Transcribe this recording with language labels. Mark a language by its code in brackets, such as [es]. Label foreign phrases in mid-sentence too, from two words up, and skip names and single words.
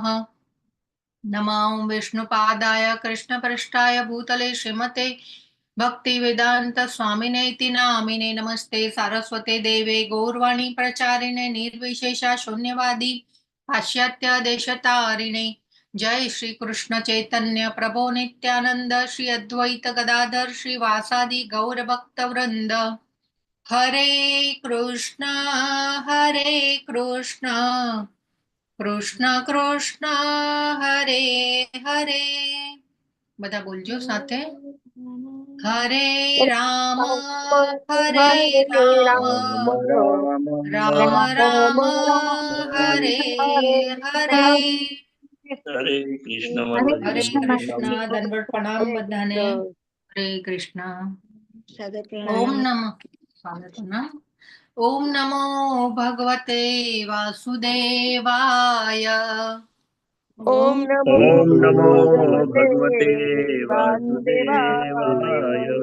[sa] नमो विष्णुपादाय कृष्णपृष्ठाय भूतले श्रीमते भक्तिवेदांत स्वामिने इति नामिने। नमस्ते सारस्वते देवे गौरवाणी प्रचारिणे निर्विशेषा शून्यवादी पाश्चात्य देशतारिणे। जय श्री कृष्ण चैतन्य प्रभो नित्यानंद श्री अद्वैत गदाधर श्रीवासादि गौर भक्त वृंद। हरे कृष्ण कृष्ण कृष्ण हरे हरे। [gu] બધા બોલજો સાથે। [sa] હરે રામ હરે રામ રામ રામ હરે હરે। हरे कृष्ण हरे [hi] माताजी, [gu] કૃષ્ણ દંડવત પ્રણામ બધાને। [sa] हरे कृष्ण। ओम नमः स्वागतम। ओम नमो भगवते वासुदेवाय। ओम नमो भगवते भगवते वासुदेवाय। वासुदेवाय।